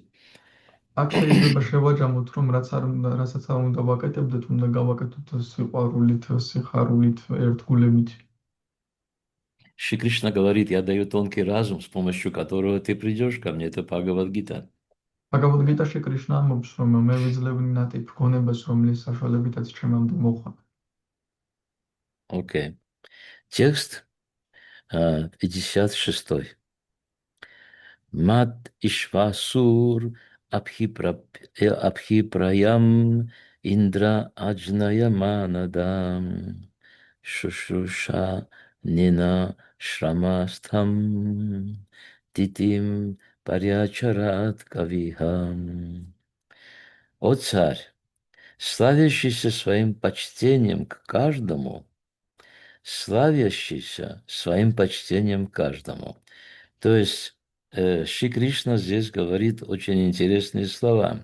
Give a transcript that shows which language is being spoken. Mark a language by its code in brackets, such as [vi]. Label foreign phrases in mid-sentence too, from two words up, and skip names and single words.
[ka] აქ შეიძლება შევაჯამოთ, რომ რასაც არ უნდა ვაკეთებდეთ, უნდა გავაკეთოთ სიყვარულით, სიხარულით, ერთგულებით. [ru] Шри Кришна говорит, я даю тонкий разум, с помощью которого ты придешь ко мне. Это Бхагавад-гита. [ka] ბაგავად გიტაში კრიშნა ამბობს, რომ მე ვიძლევნი ნატიფ გონებას, რომლის საშუალებითაც ჩემამდე მოხვდა. [ru] Окей. Текст 56. [sa] मात् इश्वसुर् अभिप्रायम् इन्द्र आज्ञाय मानदम् शुश्रुषा निना श्रमस्थम् तितिम् पर्याचरत् कविहम्. [ru] О царь, славящийся своим почтением к каждому, славящийся своим почтением к каждому. То есть Шри Кришна здесь говорит очень интересные слова.